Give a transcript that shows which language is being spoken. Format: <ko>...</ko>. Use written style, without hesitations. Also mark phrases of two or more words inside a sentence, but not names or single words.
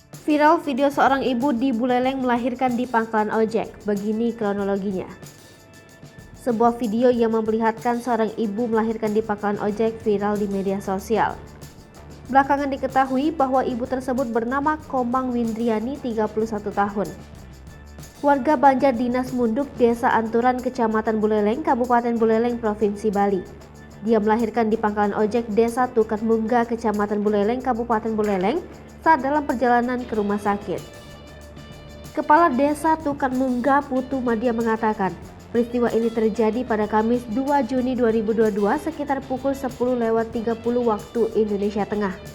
<id>Viral video seorang ibu di Buleleng melahirkan di pangkalan ojek. Begini kronologinya. Sebuah video yang memperlihatkan seorang ibu melahirkan di pangkalan ojek viral di media sosial. Belakangan diketahui bahwa ibu tersebut bernama Komang Windriani, 31 tahun. Warga Banjar Dinas Munduk, Desa Anturan, Kecamatan Buleleng, Kabupaten Buleleng, Provinsi Bali. Dia melahirkan di pangkalan ojek Desa Tukan Mungga, Kecamatan Buleleng, Kabupaten Buleleng, saat dalam perjalanan ke rumah sakit. Kepala Desa Tukan Mungga, Putu Madia, mengatakan, peristiwa ini terjadi pada Kamis 2 Juni 2022 sekitar pukul 10.30 waktu Indonesia Tengah.</id>